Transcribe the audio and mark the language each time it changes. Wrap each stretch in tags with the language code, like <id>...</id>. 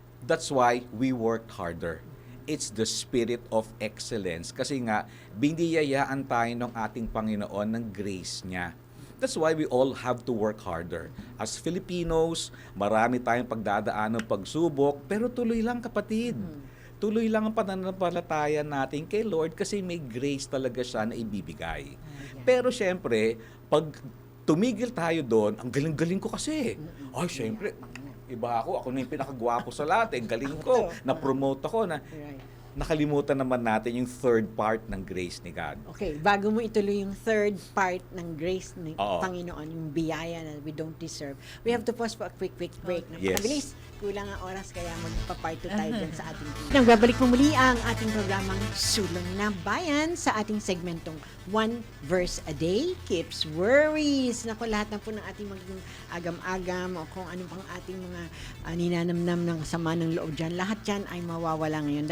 <en>That's why we worked harder. It's the spirit of excellence.</en> <tl>Kasi nga, biniyayaan tayo ng ating Panginoon ng grace niya.</tl> <en>That's why we all have to work harder.</en> <tl>As Filipinos, marami tayong pagdadaan ng pagsubok, pero tuloy lang kapatid. Tuloy lang ang pananampalataya natin kay Lord kasi may grace talaga siya na ibibigay. Pero syempre, pag tumigil tayo doon, ang galing-galing ko kasi. Ay, syempre, iba ako na yung pinakagwapo sa lahat. Galing ko, na-promote ako na. Nakalimutan naman natin yung third part ng grace ni God. Okay, bago mo ituloy yung third part ng grace ng Oo. Panginoon, yung biyaya na</tl> <en>we don't deserve, we have to pause for a quick break. Yes.</en> <tl>Napakabilis. Kulang ang oras, kaya magpa-part 2 tayo dyan sa ating Nagbabalik mo muli ang ating programang Sulong na Bayan sa ating segmentong One Verse a Day Keeps Worries. Naku, lahat na po ng ating maging agam-agam o kung ano pang ating mga ninanamnam ng sama ng loob dyan, lahat dyan ay mawawala ngayon.</tl>